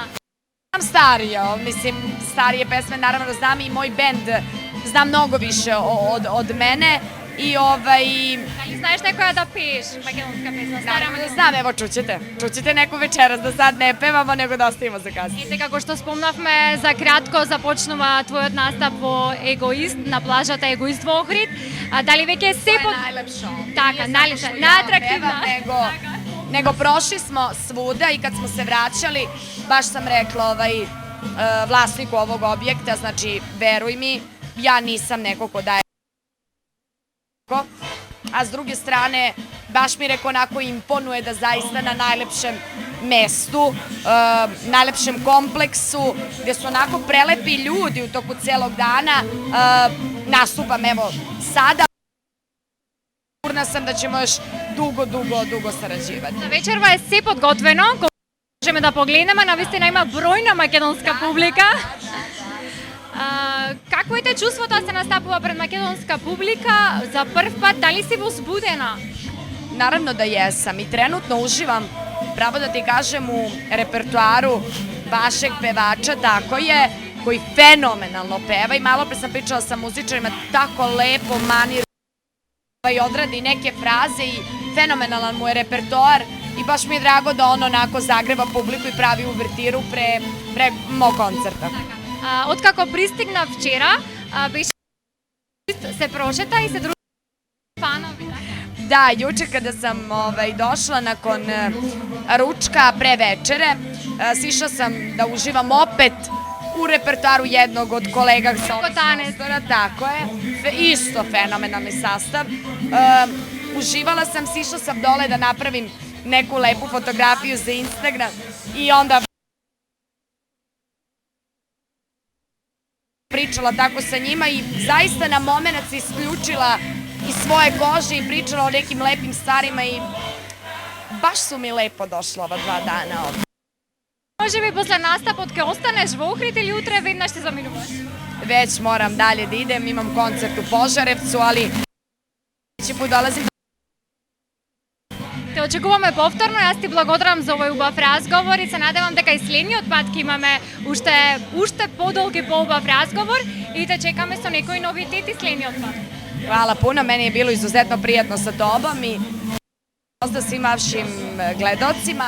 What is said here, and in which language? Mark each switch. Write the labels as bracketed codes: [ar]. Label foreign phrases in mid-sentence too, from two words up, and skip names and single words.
[sr] Znam starije pesme naravno da znam i moj bend zna mnogo više od mene i Da li znaš nekoja da piješ makedonska pesma? naravno da znam, evo čućete neku večeras, da sad ne pevamo nego da ostavimo za kasnije. [mk] Ете, како што спомнавме, за кратко започнува твојот настап во Егоист, на плажата Егоист во Охрид. Дали веќе се [sr] To je najlepše ovde. [mk] Така, [sr] Nije najlepše, samo što ja [mk] najatraktivna. [sr] pevam, nego prošli smo svuda i kad smo se vraćali, baš sam rekla vlasniku ovog objekta, znači, veruj mi, ja nisam neko ko daje, a s druge strane, baš mi reko onako imponuje da zaista na najlepšem mestu, najlepšem kompleksu, gde su onako prelepi ljudi u toku celog dana, nastupam, evo, sada. Sigurna sam da ćemo još dugo sarađivati. [mk] За вечерва е се подготвено, можеме да погледнеме, навистина има бројна македонска публика. Какво е те чувството да се настапува пред македонска публика за прв пат? Дали си возбудена? [sr] Naravno da jesam i trenutno uživam, pravo da ti kažem, u repertoaru vašeg pevača, tako je, koji fenomenalno peva i malo pre sam pričala sa muzičarima, tako lepo manir i odradi neke fraze i fenomenalan mu je repertoar i baš mi je drago da on onako zagreva publiku i pravi uvertiru pre mog koncerta. [mk] Откако пристигна вчера, беше се прошета и се други фанови. [sr] Da, juče kada sam došla nakon ručka pre večere, sišla sam da uživam opet u repertoaru jednog od kolega sa ovog prostora, tako je, isto fenomenalni sastav. Uživala sam, sišla sam dole da napravim neku lepu fotografiju za Instagram i onda pričala tako sa njima i zaista na momenat se isključila iz svoje kože i pričala o nekim lepim stvarima i baš su mi lepo došla ova 2 dana ovde. [mk] Може би после настапот ќе останеш во Охрид или утре веднаш ќе заминуваш? [sr] Već moram dalje da idem, imam koncert u Požarevcu, ali će put dolazim. [mk] Те очекуваме повторно, јас ти благодарам за овој убав разговор и се надевам дека и следниот пат ќе имаме уште подолг и поубав разговор и те чекаме со некои новитети следниот пат. [sr] Hvala puno, meni je bilo izuzetno prijatno sa tobom i pozdrav svim vašim gledocima.